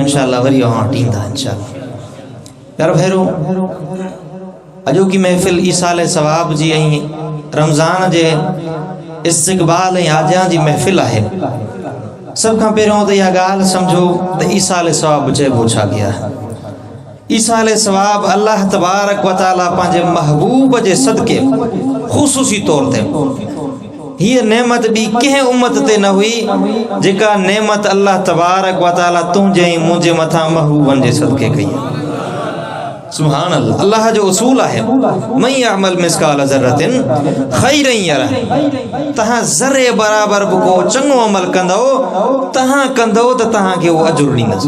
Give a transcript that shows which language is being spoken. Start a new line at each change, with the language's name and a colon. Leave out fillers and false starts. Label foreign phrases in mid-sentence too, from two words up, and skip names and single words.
Sindhi: इंशाअल्लाह वरी अवां टींदा इंशाअल्लाह। प्यारो भैरो, अॼोकी महफ़िल ईसाले सवाब जी ऐं रमज़ान जे इस्तक़बाल ऐं आजियां जी महफ़िल आहे। सब खां पहिरियों त इहा ॻाल्हि सम्झो त ईसाले सवाब चइबो छा गया है। ईसाले सवाब अल्लाह
Arabic: تبارك وتعالى
Sindhi: पंहिंजे महबूब जे सदके ख़ुसूसी तौर ते हीअ नेमत ॿी कंहिं उम्मत ते न हुई जेका नेमत अल्लाह
Arabic: تبارك وتعالى
Sindhi: तुंहिंजे ऐं मुंहिंजे मथां महबूबनि जे सदके कई आहे।
Arabic: سبحان الله.
Sindhi: अल्लाह जो उसूल आहे
Arabic: من يعمل مثقال ذرة خيرا يره.
Sindhi: तहां ज़रे बराबर बि को चङो अमल कंदो तहां कंदो त तहांखे उहो अजुर ॾींदसि।